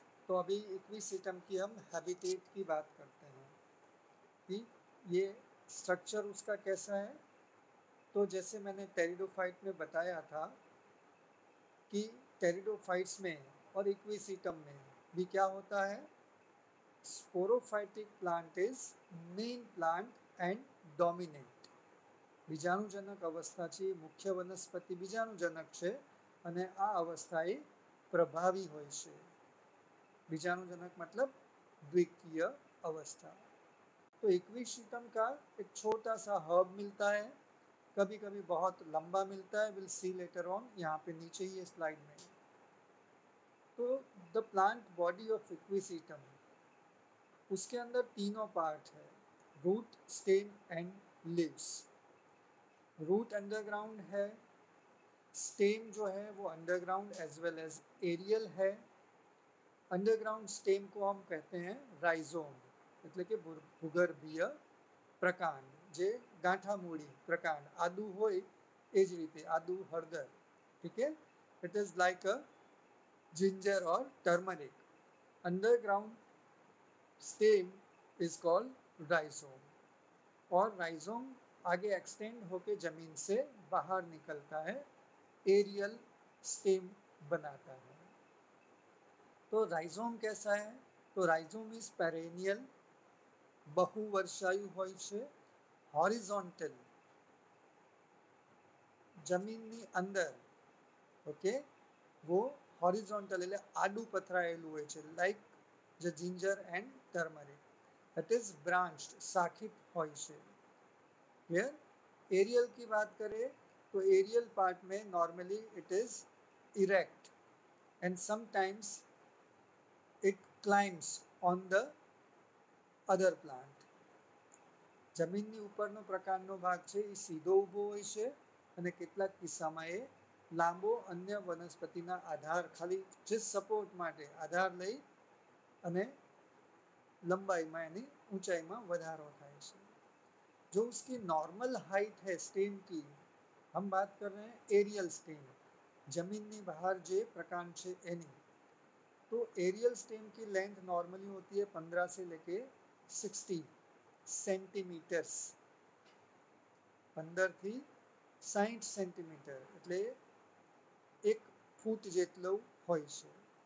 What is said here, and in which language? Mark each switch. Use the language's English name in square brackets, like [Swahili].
[Hindi] तो अभी इक्विसिटम की हम हैबिटेट की बात करते हैं कि ये स्ट्रक्चर उसका कैसा है। तो जैसे मैंने टेरिडोफाइट में बताया था कि टेरिडोफाइट्स में और इक्विसिटम में भी क्या होता है, [English] Sporophytic plant is main plant and dominate. [Gujarati] बीजाणुजनक अवस्था છે મુખ્ય વનસ્પતિ બીજાણુજનક છે અને આ અવસ્થા એ પ્રભાવી હોય છે। [Hindi] बीजाणुजनक मतलब द्वितीय अवस्था। तो इक्विसिटम का एक छोटा सा हर्ब मिलता है, कभी कभी बहुत लंबा मिलता है, [English] will see later on, [Hindi] यहाँ पे नीचे ही है स्लाइड में। तो [English] the plant body of equisetum, [Hindi] उसके अंदर तीनों पार्ट है, root, stem and leaves. Root underground है, स्टेम जो है वो underground [English] as well as aerial [Hindi] है। अंडरग्राउंड स्टेम को हम कहते हैं राइजोम, [Gujarati] એટલે કે ભૂગર્ભીય પ્રકાંડ, જે ગાંઠામૂળી પ્રકાંડ, આદુ હોય એ જ રીતે આદુ હળદર, [Hindi] ठीक है। [English] It is like a ginger और turmeric. Underground stem is called rhizome, [Hindi] और राइजोम आगे एक्सटेंड होके जमीन से बाहर निकलता है, एरियल स्टेम बनाता है। तो राइजोम कैसा है, तो [English] rhizome is perennial, [Gujarati] बहुवर्षायु હોય છે, હોરિઝોન્ટલ, જમીનની અંદર, ઓકે, वो હોરિઝોન્ટલ એટલે આડું પથરાયેલું હોય છે, [English] Like the ginger and turmeric. It is branched, [Gujarati] शाखित હોય છે। [English] Clear. [Hindi] एरियल की बात करें तो एरियल पार्ट में [English] Normally it is erect and sometimes it climbs on the other plant. [Gujarati] જમીનની ઉપરનો પ્રકારનો ભાગ છે એ સીધો ઊભો હોય છે અને કેટલાક કિસ્સામાં એ લાંબો અન્ય વનસ્પતિના આધાર, ખાલી જે સપોર્ટ માટે આધાર લઈ અને લંબાઈમાં એની ઊંચાઈમાં વધારો થાય છે। [Hindi] जो उसकी नॉर्मल हाइट है स्टेम की, हम बात कर रहे हैं एरियल स्टेम, [Gujarati] जमीननी बहार जे प्रकांड છે એની। [Hindi] तो एरियल स्टेम की लेंथ नॉर्मली होती है 15 से लेके 60 सेंटीमीटर्स, [Gujarati] 15 થી 60 સેન્ટીમીટર એટલે 1 ફૂટ જેટલો હોય છે।